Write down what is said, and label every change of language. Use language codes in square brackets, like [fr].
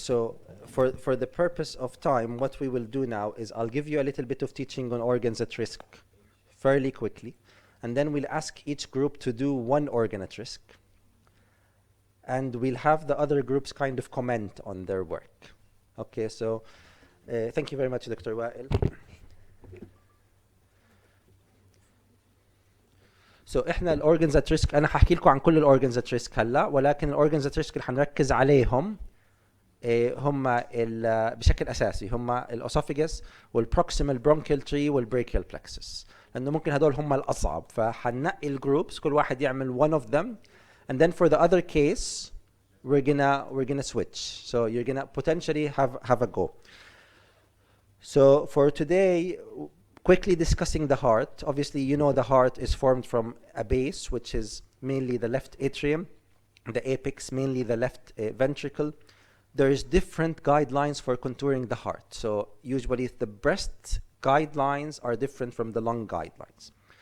[en] So for the purpose of time, what we will do now is I'll give you a little bit of teaching on organs at risk fairly quickly, and then we'll ask each group to do one organ at risk, and we'll have the other groups kind of comment on their work. Okay, so thank you very much, Dr. Wael. [ar] So احنا الاورجنز ات ريسك، انا هحكي لكم عن كل الاورجنز ات ريسك هلا، ولكن الاورجنز ات ريسك اللي هنركز عليهم هم بشكل اساسي هم الاسوفيجس والبروكسيمال برونكيال تري والبريكيال plexus، لانه ممكن هدول هم الاصعب، فهننقي الجروبس كل واحد يعمل [en] one of them and then for the other case we're gonna switch, so you're gonna potentially have a go. So for today, quickly discussing the heart. Obviously, you know the heart is formed from a base, which is mainly the left atrium, the apex, mainly the left ventricle. There is different guidelines for contouring the heart. So usually the breast guidelines are different from the lung guidelines.